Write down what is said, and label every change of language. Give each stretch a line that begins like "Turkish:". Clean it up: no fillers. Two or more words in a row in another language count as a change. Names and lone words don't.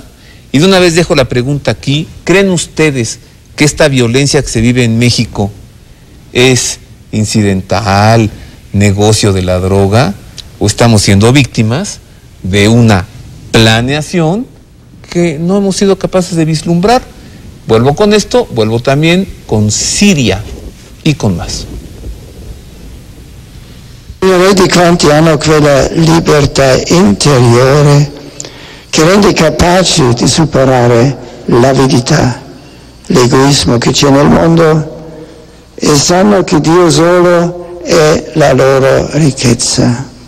Spanish: Y de una vez dejo la pregunta aquí. ¿Creen ustedes que esta violencia que se vive en México es incidental, negocio de la droga, o estamos siendo víctimas de una planeación que no hemos sido capaces de vislumbrar? Vuelvo con esto, vuelvo también con Siria y con más.
Italian: Vedi quanti hanno quella libertà interiore che rende capaci di superare l'avidità, l'egoismo che c'è nel mondo, e sanno che Dio solo è la loro ricchezza.